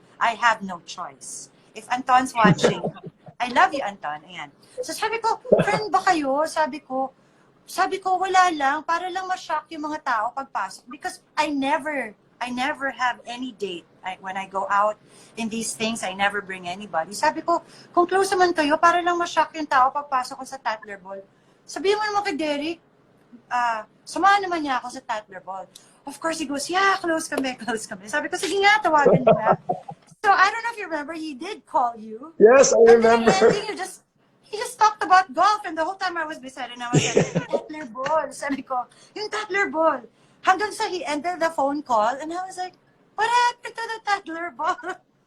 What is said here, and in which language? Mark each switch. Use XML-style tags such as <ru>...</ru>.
<en>I have no choice. If Anton's watching, I love you, Anton. Ayan.</en> <tl>So sabi ko, friend ba kayo? Sabi ko, wala lang, para lang ma-shock yung mga tao pagpasok.</tl> <en>Because I never have any date. When I go out in these things, I never bring anybody.</en> <tl>Sabi ko, kung close naman kayo, para lang ma-shock yung tao pagpasok ko sa Tatler Ball. Sabihin mo naman kay Derek, samahan naman niya ako sa Tatler Ball.</tl> <en>Of course, he goes, yeah,</en> <tl>close kami. Sabi ko, sige nga, tawagan mo na.</tl> <en>So, I don't know if you remember, he did call you. Yes, I remember. And then he just talked about golf, and the whole time I was beside him, I was like, Tatler Ball.</en> <tl>Sabi ko, yung Tatler Ball. Hanggang sa</tl> <en>he ended the phone call, and I was like, what happened to the Tatler Ball?</en>